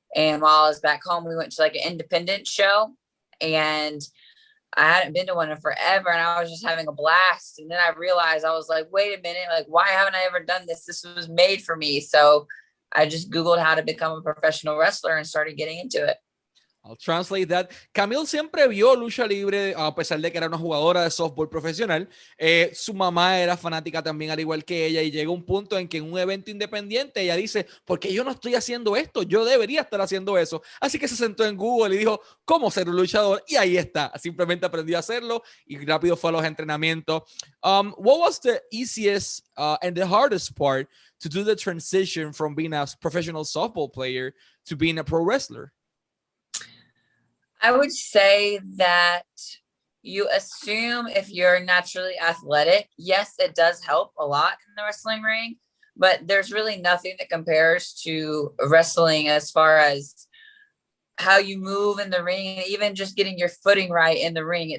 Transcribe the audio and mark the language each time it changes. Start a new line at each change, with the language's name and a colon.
English: And while I was back home, we went to like an independent show. And I hadn't been to one in forever. And I was just having a blast. And then I realized, I was like, wait a minute, like, why haven't I ever done this? This was made for me. So I just Googled how to become a professional wrestler and started getting into it. I'll translate that.
Spanish: Camille siempre vio lucha libre, a pesar de que era una jugadora de softball profesional. Su mamá era fanática también, al igual que ella, y llega un punto en que en un evento independiente ella dice, ¿por qué yo no estoy haciendo esto? Yo debería estar haciendo eso. Así que se sentó en Google y dijo, ¿cómo ser un luchador? Y ahí está. Simplemente aprendió a hacerlo y rápido fue a los entrenamientos.
English: What was the easiest and the hardest part to do the transition from being a professional softball player to being a pro wrestler? I would say that you assume if you're naturally athletic, yes, it does help a lot in the wrestling ring, but there's really nothing that compares to wrestling as far as how you move in the ring, and even just getting your footing right in the ring.